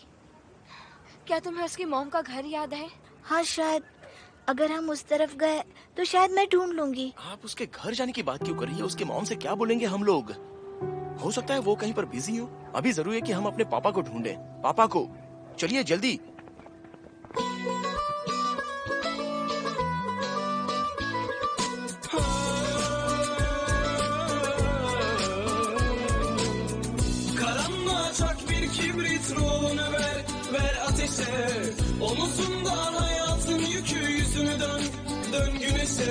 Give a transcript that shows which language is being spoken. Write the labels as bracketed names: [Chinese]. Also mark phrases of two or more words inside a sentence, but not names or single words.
[Hindi] क्या तुम्हें उसकी मॉम का घर याद है? हाँ, शायद अगर हम उस तरफ गए तो शायद मैं ढूंढ लूंगी। आप उसके घर जाने की बात क्यों कर रही है? उसके मॉम से क्या बोलेंगे हम लोग? हो सकता है वो कहीं पर बिजी हो। अभी जरूरी है कि हम अपने पापा को ढूंढें। पापा को। चलिए जल्दी। [Turkish] Karanlığa çak bir kibrit, ruhunu ver ateşe. Omuzundan hayatın yükü, yüzünü dön güneşe.